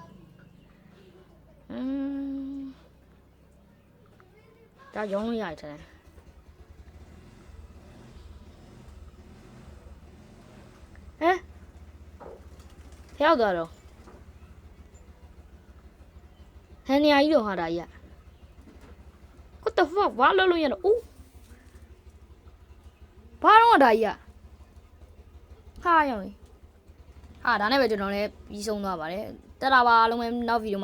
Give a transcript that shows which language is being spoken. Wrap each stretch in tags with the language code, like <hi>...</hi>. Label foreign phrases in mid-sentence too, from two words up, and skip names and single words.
<my>ဒါရောင်းလို့ရတယ်ရောက်သွားတော့ ဟန်နီယာကြီးတော့ဟာဒါကြီး</my> <en>what the fuck</en> <my>ဘာလုပ်လို့ရတော့ဘာတော့ဒါကြီးဟာရောင်ဟာဒါနဲ့ပဲကျွန်တော်လည်းပြီးဆုံးသွားပါတယ်တက်တာပါအားလုံးပဲနောက်ဗီဒီယို</my>